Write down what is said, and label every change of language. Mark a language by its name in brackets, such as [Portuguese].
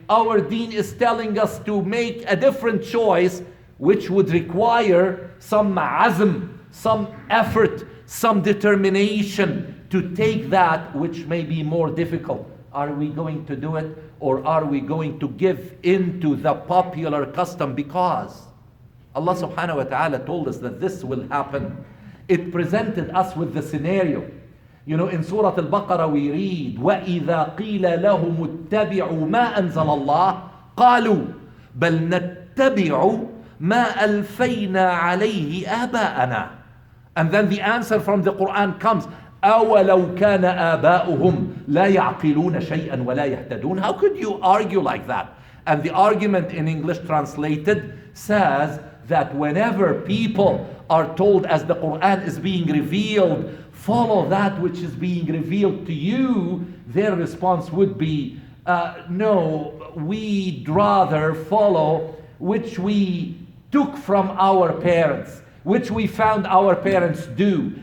[English] Our deen is telling us to make a different choice, which would require some azm, some effort, some determination to take that which may be more difficult. Are we going to do it, or are we going to give in to the popular custom? Because Allah subhanahu wa ta'ala told us that this will happen. It presented us with the scenario. You know, in Surah Al-Baqarah we read, [Arabic] وَإِذَا قِيلَ لَهُمُ اتَّبِعُوا مَا أَنزَلَ اللَّهُ قَالُوا بَلْ نَتَّبِعُ مَا أَلْفَيْنَا عَلَيْهِ آبَاءَنَا. [English] And then the answer from the Quran comes, [Arabic] أَوَلَوْ كَانَ آبَاؤُهُمْ لَا يَعْقِلُونَ شَيْئًا وَلَا يَهْتَدُونَ. [English] How could you argue like that? And the argument in English translated says that whenever people are told, as the Quran is being revealed, follow that which is being revealed to you, their response would be, no, we'd rather follow which we took from our parents, which we found our parents do.